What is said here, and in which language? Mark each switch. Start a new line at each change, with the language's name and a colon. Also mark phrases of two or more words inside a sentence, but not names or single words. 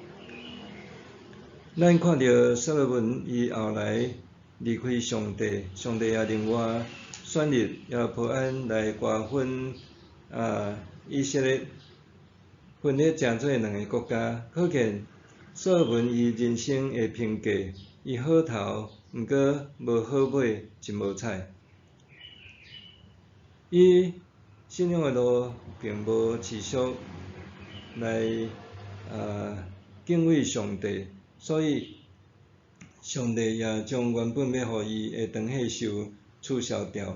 Min Nan Chinese: 咱看到所罗门伊后来离开上帝，上帝也另外选立亚伯安来瓜分以色列，分裂成做两个国家，可见所罗门伊人生的评价，伊好头，毋过无好尾，真无彩。伊信仰的路并无持续来敬畏上帝，所以上帝也将原本要互伊的长寿寿取消掉。